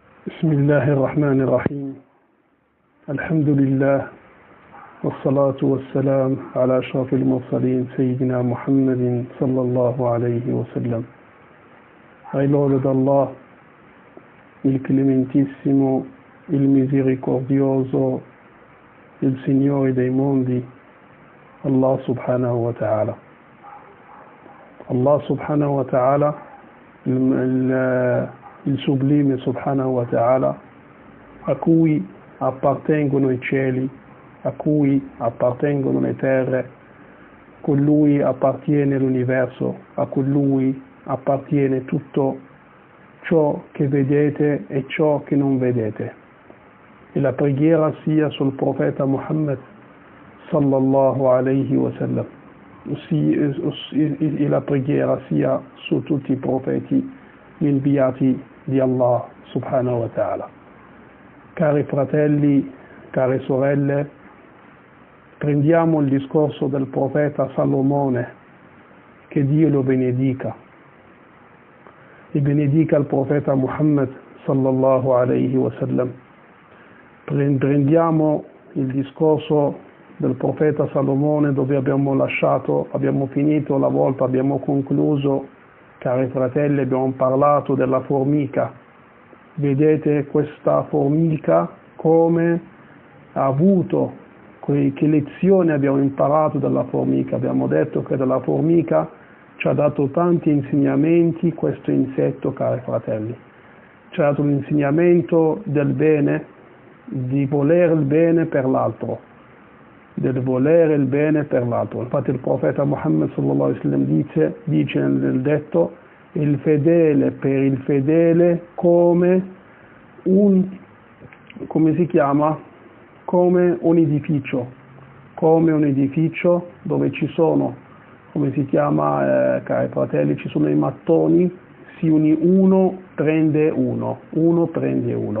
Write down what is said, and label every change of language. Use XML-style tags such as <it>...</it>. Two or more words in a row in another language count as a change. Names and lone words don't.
<ar>بسم الله الرحمن الرحيم الحمد لله والصلاة والسلام على أشرف المرسلين سيدنا محمد صلى الله عليه وسلم.</ar> <it>Ai lode d'Allah, il clementissimo, il misericordioso, il Signore dei mondi,</it> <ar>الله سبحانه وتعالى. الله سبحانه وتعالى,</ar> <it>il sublime</it> <ar>سبحانه وتعالى,</ar> <it>a cui appartengono i cieli, a cui appartengono le terre, con lui appartiene l'universo, a lui appartiene tutto ciò che vedete e ciò che non vedete. E la preghiera sia sul profeta Muhammad</it> <ar>صلى الله عليه وسلم,</ar> <it>e la preghiera sia su tutti i profeti inviati di Allah</it> <ar>سبحانه وتعالى.</ar> <it>Cari fratelli, care sorelle, prendiamo il discorso del profeta Salomone, che Dio lo benedica, e benedica il profeta Muhammad</it> <ar>صلى الله عليه وسلم.</ar> <it>Prendiamo il discorso del profeta Salomone dove abbiamo finito la volta, abbiamo concluso, cari fratelli, abbiamo parlato della formica. Vedete questa formica come ha avuto, che lezioni abbiamo imparato dalla formica. Abbiamo detto che dalla formica ci ha dato tanti insegnamenti questo insetto, cari fratelli. Ci ha dato l'insegnamento del bene, di volere il bene per l'altro, del volere il bene per l'altro. Infatti il profeta Muhammad</it> <ar>صلى الله عليه وسلم</ar> <it>dice nel detto: il fedele per il fedele come un edificio dove ci sono, cari fratelli, ci sono i mattoni, uno prende uno.</it>